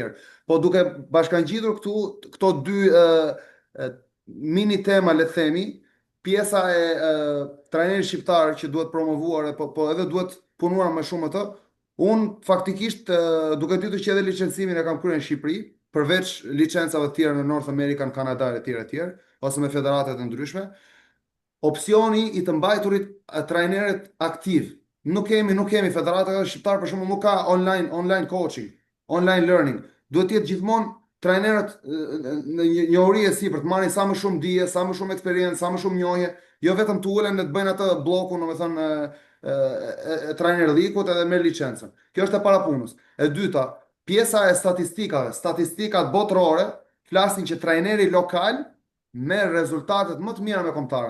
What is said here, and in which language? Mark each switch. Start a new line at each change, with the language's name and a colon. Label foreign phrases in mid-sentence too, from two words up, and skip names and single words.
Albanian: Po duke bashkangjitur këto dy mini tema, le të themi, pjesa e trajnerit shqiptar që duhet promovuar, po edhe duhet punuar më shumë ato, unë faktikisht duke ditur që edhe licencimin e kam kryer në Shqipëri, përveç licencave të tjera në North American, Kanada etj, ose me federatet e ndryshme, opsioni i të mbajturit trajnerët aktiv. Nuk kemi federata shqiptare për shembull, nuk ka
English: online coaching, online learning.
Albanian: Duhet të jetë gjithmonë trajnerët në njohuri e sipër të marrin sa më shumë dije, sa më shumë eksperiencë, sa më shumë njohje, jo vetëm të ulen në të bëjnë atë bllokun, domethënë trajnerlikut edhe me licencën. Kjo është e para punës. E dyta, pjesa e statistikave, statistikat botërore flasin që trajneri lokal merr rezultatet më të mira me kombëtarën.